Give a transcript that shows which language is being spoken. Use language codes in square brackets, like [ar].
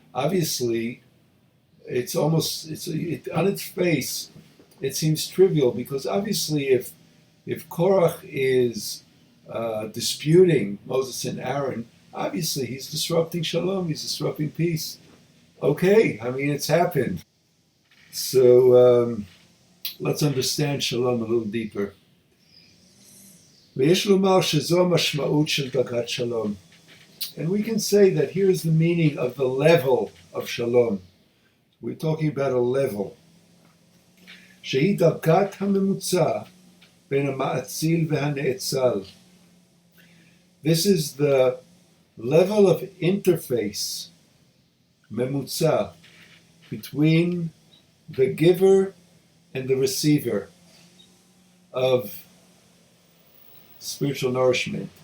[en] Obviously, on its face, it seems trivial, because obviously, if Korach is disputing Moses and Aaron, obviously he's disrupting Shalom. He's disrupting peace. Okay, I mean, it's happened. So let's understand Shalom a little deeper. [he] ויש לומר שזו המשמעות של דרגת שלום. [en] And we can say that here's the meaning of the level of Shalom. We're talking about a level. [he] שהיא דרגת הממוצע בין המאציל והנאצל. [en] This is the level of interface, ממוצע, between the giver and the receiver of spiritual nourishment.